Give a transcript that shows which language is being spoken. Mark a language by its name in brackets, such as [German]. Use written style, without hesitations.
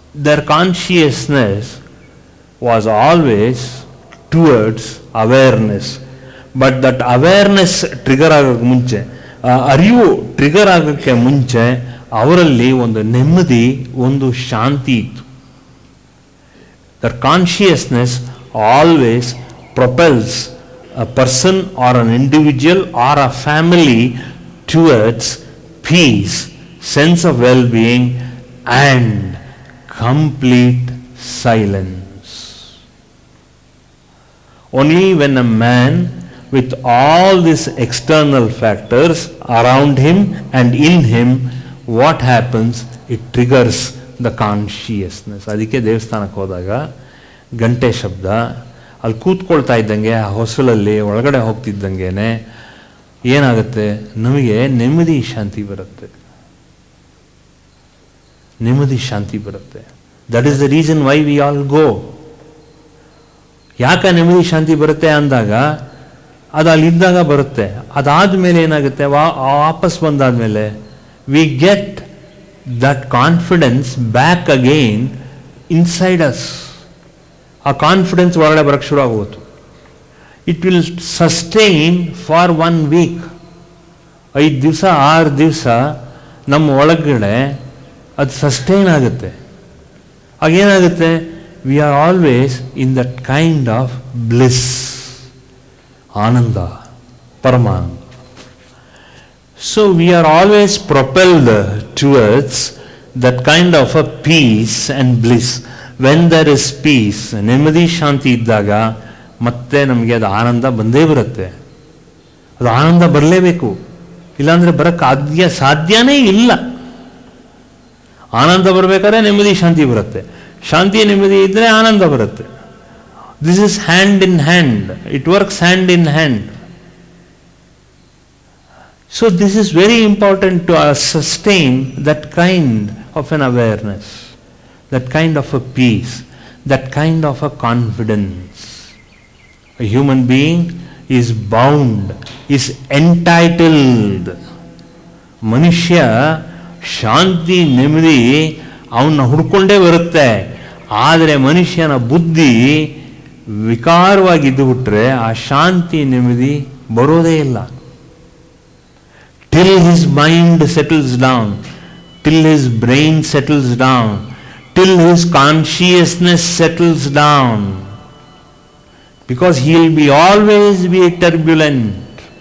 [English] Their consciousness was always towards awareness. But that awareness [Kannada] trigger ಆಗೋಕ್ಕೆ ಮುಂಚೆ, ಅರಿವು trigger ಆಗೋಕ್ಕೆ ಮುಂಚೆ ಅವರಲ್ಲಿ ಒಂದು ನೆಮ್ಮದಿ, ಒಂದು ಶಾಂತಿ ಇತ್ತು. [English] That consciousness always propels a person or an individual or a family towards peace, sense of well-being and complete silence. Only when a man with all these external factors around him and in him, what happens? It triggers the consciousness. [Kannada] ಅದಕ್ಕೆ ದೇವಸ್ಥಾನಕ್ಕೆ ಹೋದಾಗ ಗಂಟೆ ಶಬ್ದ, ಅಲ್ಲಿ ಕೂತ್ಕೊಳ್ತಾ ಇದ್ದಂಗೆ ಆ ಹೊಸಲಲ್ಲಿ ಒಳಗಡೆ ಹೋಗ್ತಿದ್ದಂಗೆ ಏನಾಗುತ್ತೆ? ನಮಗೆ ನೆಮ್ಮದಿ ಶಾಂತಿ ಬರುತ್ತೆ. ನೆಮ್ಮದಿ ಶಾಂತಿ ಬರುತ್ತೆ. [English] That is the reason why we all go. [Kannada] ಯಾಕೆ ನೆಮ್ಮದಿ ಶಾಂತಿ ಬರುತ್ತೆ ಅಂದಾಗ ಅದು ಅಲ್ಲಿದ್ದಾಗ ಬರುತ್ತೆ. ಅದಾದ್ಮೇಲೆ ಏನಾಗುತ್ತೆ? ವಾಪಸ್ ಬಂದಾದ್ಮೇಲೆ [English] We get that confidence back again inside us. [Kannada] ಆ ಕಾನ್ಫಿಡೆನ್ಸ್ ಹೊರಗಡೆ ಬರಕ್ಕೆ ಶುರು ಆಗೋದು. [English] It will sustain for 1 week. [Kannada] 5 ದಿವಸ 6 ದಿವಸ ನಮ್ಮ ಒಳಗಡೆ ಅದು ಸಸ್ಟೈನ್ ಆಗುತ್ತೆ. ಆಗೇನಾಗುತ್ತೆ? [English] we are always in that kind of bliss, [Kannada] Ananda, Paramananda. [English] So we are always propelled towards that kind of a peace and bliss. When there is peace, [Kannada] ನೆಮ್ಮದಿ ಶಾಂತಿ ಇದ್ದಾಗ ಮತ್ತೆ ನಮಗೆ ಅದು ಆನಂದ ಬಂದೇ ಬರುತ್ತೆ. ಅದು ಆನಂದ ಬರಲೇಬೇಕು, ಇಲ್ಲಾಂದ್ರೆ ಬರಕ್ಕೆ ಸಾಧ್ಯನೇ ಇಲ್ಲ. ಆನಂದ ಬರಬೇಕಾದ್ರೆ ನೆಮ್ಮದಿ ಶಾಂತಿ ಬರುತ್ತೆ, ಶಾಂತಿ ನೆಮ್ಮದಿ ಇದ್ದರೆ ಆನಂದ ಬರುತ್ತೆ. [English] This is hand in hand, it works hand in hand. So this is very important to sustain that kind of an awareness, that kind of a peace, that kind of a confidence. A human being is bound, is entitled. [Kannada] ಮನುಷ್ಯ ಶಾಂತಿ ನೆಮ್ಮದಿ ಅವನ್ನ ಹುಡ್ಕೊಂಡೇ ಬರುತ್ತೆ. ಆದರೆ ಮನುಷ್ಯನ ಬುದ್ಧಿ ವಿಕಾರವಾಗಿದ್ದು ಬಿಟ್ರೆ ಆ ಶಾಂತಿ ನೆಮ್ಮದಿ ಬರೋದೇ ಇಲ್ಲ. [English] Till his mind settles down, till his brain settles down, till his consciousness settles down, because he will be always be turbulent.